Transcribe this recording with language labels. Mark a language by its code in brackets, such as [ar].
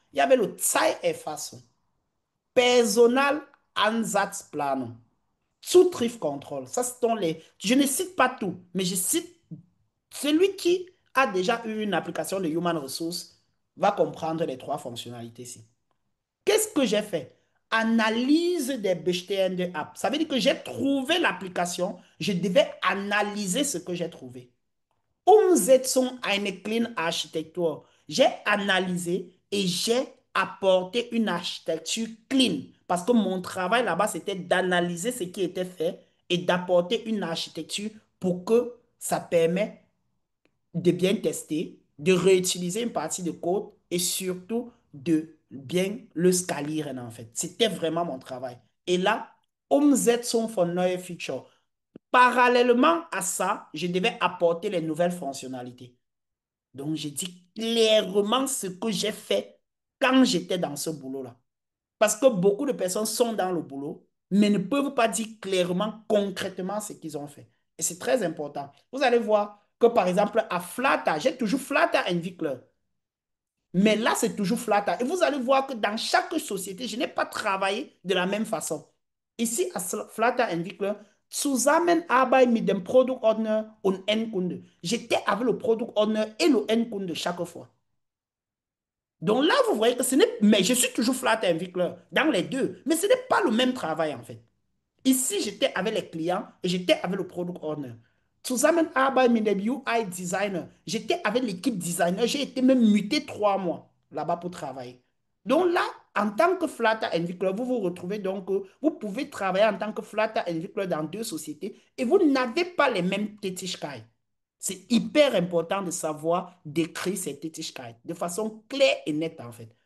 [fr] Il y avait le Zeiterfassung, Personal Ansatzplanung, Zutrifft-Control. Ça, sont les... Je ne cite pas tout, mais je cite celui qui a déjà eu une application de Human Resources va comprendre les 3 fonctionnalités-ci. Qu'est-ce que j'ai fait? [de] Analyse des bestehende Apps. [fr] Ça veut dire que j'ai trouvé l'application, je devais analyser ce que j'ai trouvé. [de] Umsetzung eine clean architecture. [fr] J'ai analysé et j'ai apporté une architecture clean. Parce que mon travail là-bas, c'était d'analyser ce qui était fait et d'apporter une architecture pour que ça permette de bien tester, de réutiliser une partie de code et surtout de bien le scalieren en fait. C'était vraiment mon travail. [de] Et là, Umsetzung von neue Feature. [fr] Parallèlement à ça, je devais apporter les nouvelles fonctionnalités. Donc, j'ai dit clairement ce que j'ai fait quand j'étais dans ce boulot-là. Parce que beaucoup de personnes sont dans le boulot, mais ne peuvent pas dire clairement, concrètement ce qu'ils ont fait. Et c'est très important. Vous allez voir que, par exemple, à Flata, j'ai toujours Flata Entwickler. Mais là, c'est toujours Flata. Et vous allez voir que dans chaque société, je n'ai pas travaillé de la même façon. [de] Ici, à Flata Entwickler, Zusammenarbeit mit dem Product Owner und Endkunde. [fr] J'étais avec le Product Owner et le Endkunde chaque fois. Donc là, vous voyez que ce n'est... Mais je suis toujours flat Entwickler dans les deux. Mais ce n'est pas le même travail, en fait. Ici, j'étais avec les clients et j'étais avec le product owner. [de] Zusammenarbeit mit dem UI Designer. [fr] J'étais avec l'équipe designer. J'ai été même muté 3 mois là-bas pour travailler. Donc là, en tant que Flutter Entwickler, vous vous retrouvez donc, vous pouvez travailler en tant que Flutter Entwickler dans deux sociétés et vous n'avez pas les mêmes Tätigkeiten. C'est hyper important de savoir décrire ces Tätigkeiten de façon claire et nette en fait.